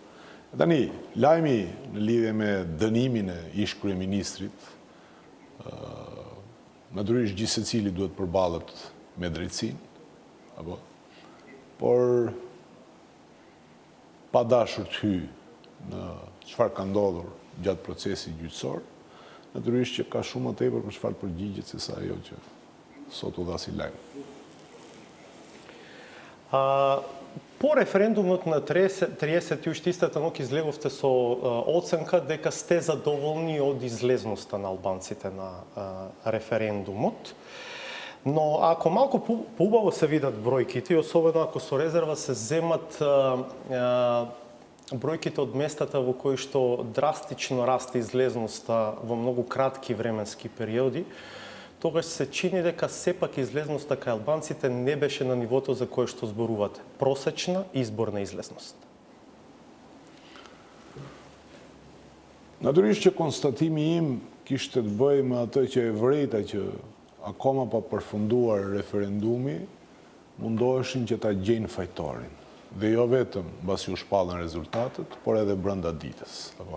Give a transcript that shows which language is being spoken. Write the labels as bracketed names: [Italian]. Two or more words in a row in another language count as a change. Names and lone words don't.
[Albanian] Tani, lajmi në lidhje me dënimin e ish kryeministrit, natyrisht gjithë secili duhet përballet me drejtsinë, apo, por pa dashur të hyj në çfarë ka ndodhur gjatë procesit gjyqësor, natyrisht që ka shumë më tepër për çfarë përgjigjet se sa ajo që sot u dha si lajm. [Macedonian] По референдумот на 30 истата ног излеговте со оценка дека сте задоволни од излезноста на албанците на референдумот. Но ако малку поубаво се видат бројките, особено ако со резерва се земат бројките од местата во кои што драстично расте излезноста во многу кратки временски периоди, тогаш се чини дека сепак излезноста кај албанците не беше на нивото за кое што зборувате. Просечна изборна излезност. [Albanian] Natyrisht që konstatimi im kishte të bëjë me atë që e vërejta që akoma pa përfunduar referendumi, mundoheshin që ta gjejnë fajtorin. Dhe jo vetëm mbasi u shpallën rezultatet, por edhe brenda ditës.